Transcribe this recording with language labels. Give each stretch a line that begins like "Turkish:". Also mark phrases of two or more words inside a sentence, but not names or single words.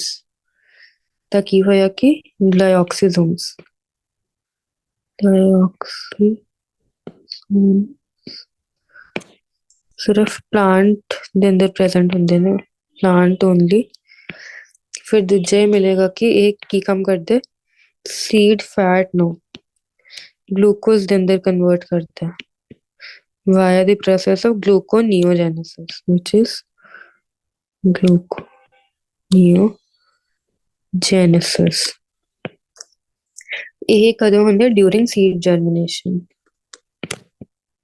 Punjabi: ਤਾਂ ਕੀ ਹੋਇਆ ਕਿ ਗਲਾਈਓਕਸਿਜ਼ੋਮਸ ਸਿਰਫ ਪਲਾਂਟ ਦੇ ਅੰਦਰ ਪ੍ਰੈਜ਼ੈਂਟ ਹੁੰਦੇ ਨੇ,
English: plant only.
Punjabi: ਫਿਰ ਦੂਜਾ ਇਹ ਮਿਲੇਗਾ ਕਿ ਇਹ ਕੀ ਕੰਮ ਕਰਦੇ?
English: seed fat
Punjabi: ਨੂੰ ਗਲੂਕੋਜ਼ ਦੇ ਅੰਦਰ ਕਨਵਰਟ ਕਰਦਾ
English: via the process of gluconeogenesis, which is gluconeogenesis।
Punjabi: ਇਹ ਕਦੋਂ ਹੁੰਦਾ?
English: during seed germination.